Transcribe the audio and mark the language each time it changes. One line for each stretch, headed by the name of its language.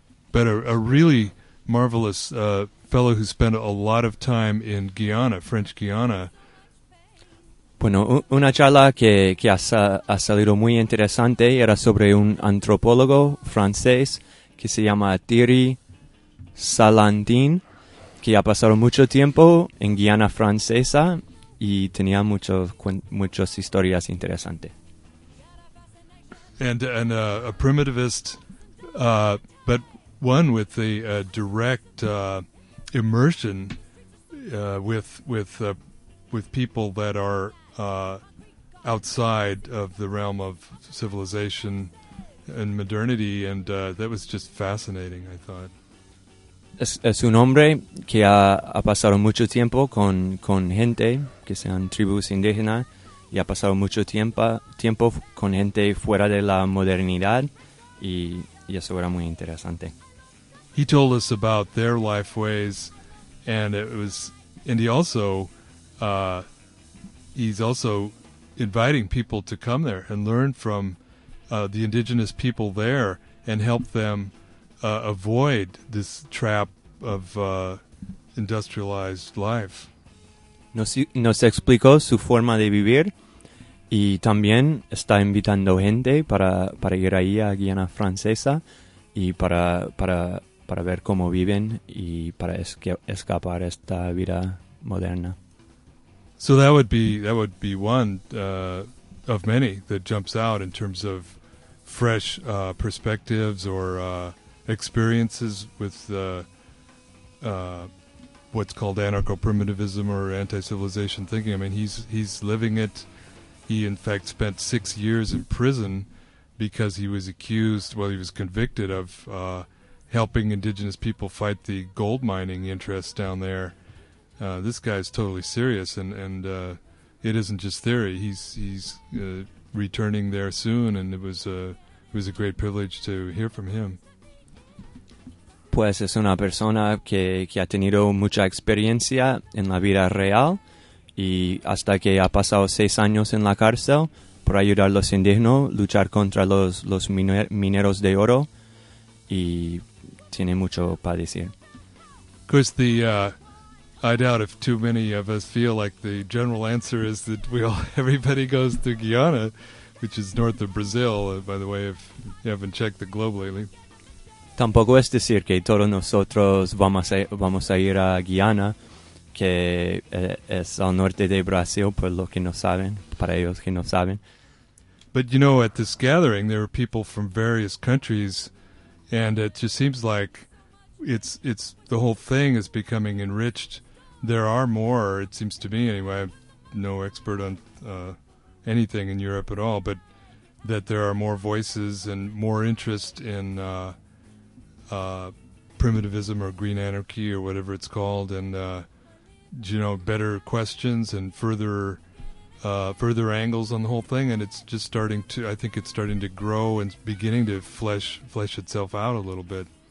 English: But a really marvelous fellow who spent a lot of time in Guyana, French Guyana.
Spanish: Bueno, una charla que ha salido muy interesante era sobre un antropólogo francés que se llama Thierry Salandin, que ha pasado mucho tiempo en Guyana francesa. Y tenía muchas historias interesantes.
English: And a primitivist, but one with the direct immersion with people that are outside of the realm of civilization and modernity, and that was just fascinating, I thought.
Spanish: Es un hombre que ha pasado mucho tiempo con gente que sean tribus indígenas y ha pasado mucho tiempo con gente fuera de la modernidad y eso era muy interesante.
English: He told us about their life ways and he's also inviting people to come there and learn from the indigenous people there and help them avoid this trap of industrialized life.
Spanish: Nos explicó su forma de vivir y también está invitando gente para ir ahí a Guyana Francesa y para ver cómo viven y para escapar esta vida moderna.
English: So that would be one of many that jumps out in terms of fresh perspectives or experiences with what's called anarcho-primitivism or anti-civilization thinking. I mean, he's living it. He, in fact, spent 6 years in prison because he was convicted of helping indigenous people fight the gold mining interests down there. This guy's totally serious, and it isn't just theory. He's returning there soon, and it was a great privilege to hear from him.
Spanish: Pues es una persona que ha tenido mucha experiencia en la vida real y hasta que ha pasado 6 años en la cárcel por ayudar a los indígenas a luchar contra los mineros de oro y tiene mucho para decir.
English: Of course, I doubt if too many of us feel like the general answer is that everybody goes to Guyana, which is north of Brazil, by the way, if you haven't checked the globe lately.
Spanish: Tampoco es decir que todos nosotros vamos a ir a Guyana, que es al norte de Brasil, por lo que no saben, para ellos que no saben.
English: But you know, at this gathering, there are people from various countries, and it just seems like it's the whole thing is becoming enriched. There are more, it seems to me anyway. I'm no expert on anything in Europe at all, but that there are more voices and more interest in primitivism or green anarchy or whatever it's called, and better questions and further angles on the whole thing, and it's just starting to, I think it's starting to grow and beginning to flesh itself out a little bit.